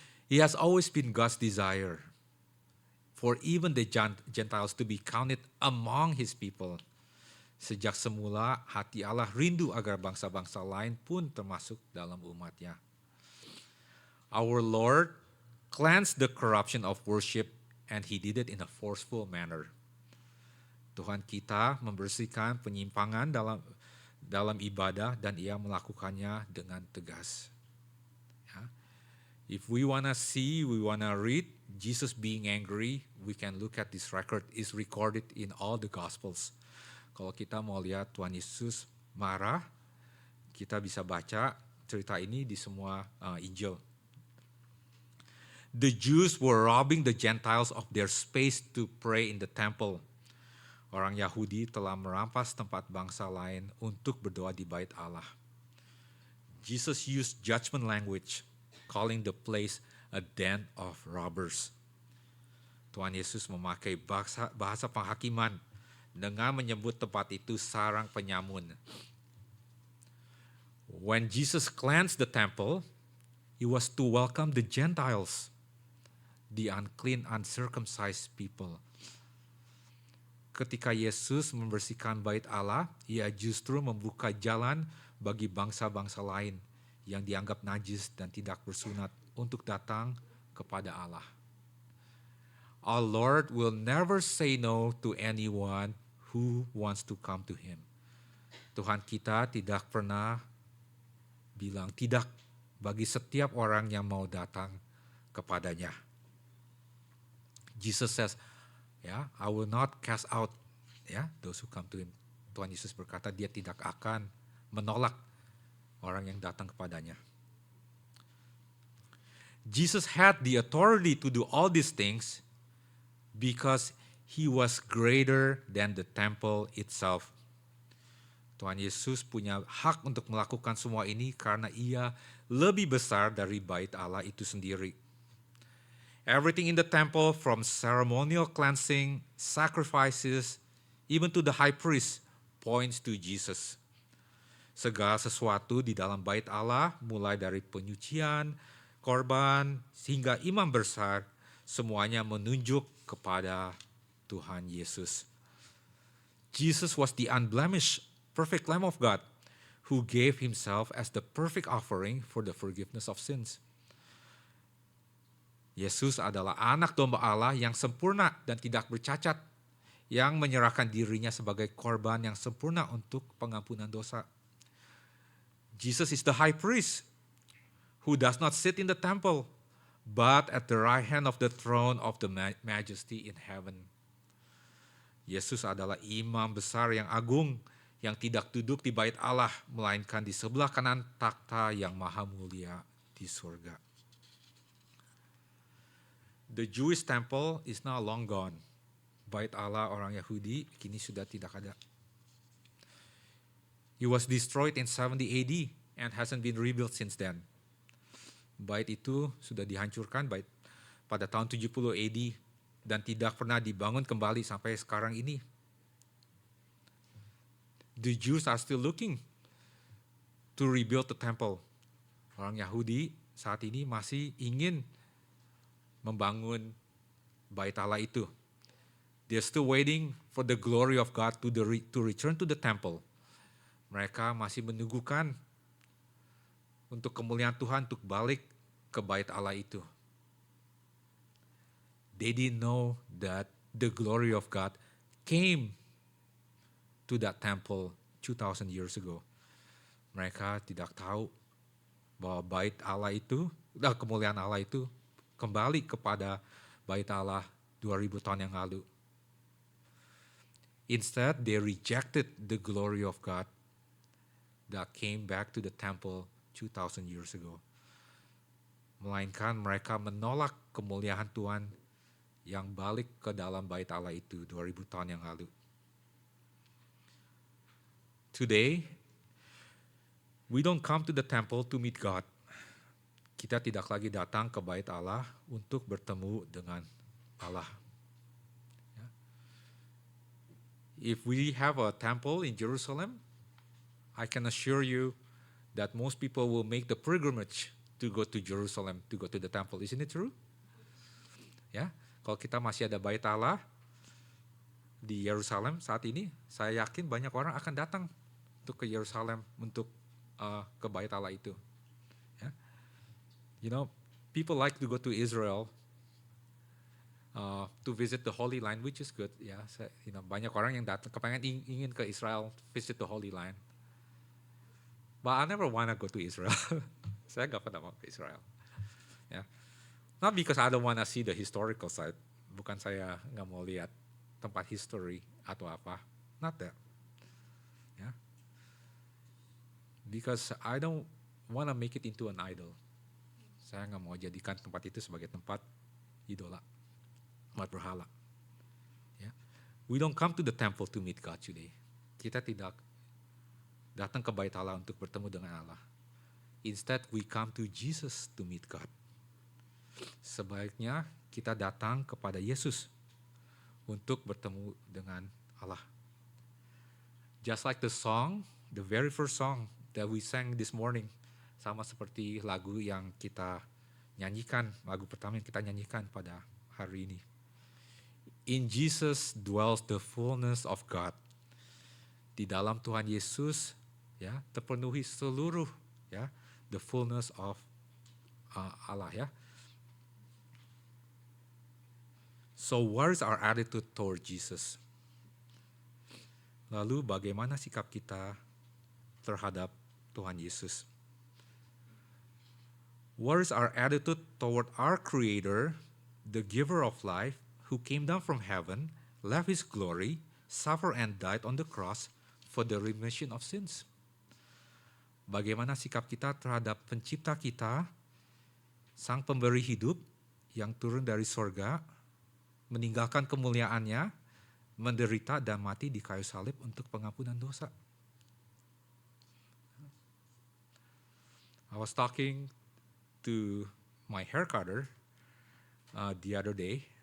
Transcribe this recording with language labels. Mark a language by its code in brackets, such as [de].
[en] It has always been God's desire for even the Gentiles to be counted among his people. [id] Sejak semula hati Allah rindu agar bangsa-bangsa lain pun termasuk dalam umatnya. [en] Our Lord cleansed the corruption of worship and he did it in a forceful manner. [id] Tuhan kita membersihkan penyimpangan dalam ibadah dan ia melakukannya dengan tegas. [en] If we want to see, we want to read Jesus being angry, we can look at this record. It's recorded in all the Gospels. [id] Kalau kita mau lihat Tuhan Yesus marah, kita bisa baca cerita ini di semua Injil. [en] The Jews were robbing the Gentiles of their space to pray in the temple. [id] Orang Yahudi telah merampas tempat bangsa lain untuk berdoa di Bait Allah. [en] Jesus used judgment language, calling the place a den of robbers. [id] Tuhan Yesus memakai bahasa penghakiman dengan menyebut tempat itu sarang penyamun. [en] When Jesus cleansed the temple, it was to welcome the Gentiles, the unclean, uncircumcised people. [id] Ketika Yesus membersihkan Bait Allah, ia justru membuka jalan bagi bangsa-bangsa lain yang dianggap najis dan tidak bersunat untuk datang kepada Allah. [en] Our Lord will never say no to anyone who wants to come to him. [id] Tuhan kita tidak pernah bilang tidak bagi setiap orang yang mau datang kepadanya. [en] Jesus says, I will not cast out those who come to him. [id] Tuhan Yesus berkata dia tidak akan menolak orang yang datang kepadanya. [en] Jesus had the authority to do all these things because he was greater than the temple itself. [id] Tuhan Yesus punya hak untuk melakukan semua ini karena ia lebih besar dari Bait Allah itu sendiri. [en] Everything in the temple, from ceremonial cleansing, sacrifices, even to the high priest, points to Jesus. [id] Segala sesuatu di dalam Bait Allah, mulai dari penyucian, korban, hingga imam besar, semuanya menunjuk kepada Tuhan Yesus. [en] Jesus was the unblemished, perfect Lamb of God who gave himself as the perfect offering for the forgiveness of sins. [id] Yesus adalah anak domba Allah yang sempurna dan tidak bercacat, yang menyerahkan dirinya sebagai korban yang sempurna untuk pengampunan dosa. [en] Jesus is the high priest who does not sit in the temple, but at the right hand of the throne of the majesty in heaven. [id] Yesus adalah imam besar yang agung yang tidak duduk di bait Allah, melainkan di sebelah kanan takhta yang maha mulia di surga. [en] The Jewish temple is now long gone. [id] Bait Allah orang Yahudi kini sudah tidak ada. [en] It was destroyed in 70 AD and hasn't been rebuilt since then. [id] Bait itu sudah dihancurkan pada tahun 70 AD dan tidak pernah dibangun kembali sampai sekarang ini. [en] The Jews are still looking to rebuild the temple. [id] Orang Yahudi saat ini masih ingin membangun bait Allah itu. [en] They're still waiting for the glory of God to return to the temple. [id] Mereka masih menunggukan untuk kemuliaan Tuhan untuk balik ke bait Allah itu. [en] They didn't know that the glory of God came to that temple 2,000 years ago. [id] Mereka tidak tahu bahwa bait Allah itu, kemuliaan Allah itu kembali kepada bait Allah 2000 tahun yang lalu. [en] Instead, they rejected the glory of God that came back to the temple 2,000 years ago. [id] Melainkan mereka menolak kemuliaan Tuhan yang balik ke dalam bait Allah itu 2000 tahun yang lalu. [en] Today, we don't come to the temple to meet God. [id] Kita tidak lagi datang ke bait Allah untuk bertemu dengan Allah. [en] If we have a temple in Jerusalem, I can assure you that most people will make the pilgrimage to go to Jerusalem, to go to the temple. Isn't it true? [id] Ya, kalau kita masih ada bait Allah di Yerusalem saat ini, saya yakin banyak orang akan datang untuk ke Yerusalem untuk ke bait Allah itu. Ya. [en] You know, people like to go to Israel to visit the Holy Land, which is good. [id] Ya, banyak orang yang datang ingin ke Israel, [en] visit the Holy Land. But I never wanna go to Israel. [id] Saya gak pernah mau ke Israel. Ya. [en] Not because I don't wanna see the historical side. [id] Bukan saya gak mau lihat tempat history atau apa. [en] Not that. Ya. Because I don't wanna make it into an idol. [id] Saya gak mau jadikan tempat itu sebagai tempat idola, tempat berhala. Ya. [en] We don't come to the temple to meet God today. [id] Kita tidak datang ke bait Allah untuk bertemu dengan Allah. [en] Instead, we come to Jesus to meet God. [id] Sebaiknya kita datang kepada Yesus untuk bertemu dengan Allah. [en] Just like the song, the very first song that we sang this morning, [id] sama seperti lagu yang kita nyanyikan, lagu pertama yang kita nyanyikan pada hari ini. [en] In Jesus dwells the fullness of God. [id] Di dalam Tuhan Yesus, ya, terpenuhi seluruh, ya, [en] the fullness of [id] Allah, ya. [en] So what is our attitude toward Jesus? [id] Lalu bagaimana sikap kita terhadap Tuhan Yesus? [en] What is our attitude toward our Creator, the giver of life, who came down from heaven, left His glory, suffered and died on the cross for the remission of sins? [id] Bagaimana sikap kita terhadap pencipta kita, sang pemberi hidup yang turun dari sorga, meninggalkan kemuliaannya, menderita dan mati di kayu salib untuk pengampunan dosa. [en] I was talking to my hair cutter the other day.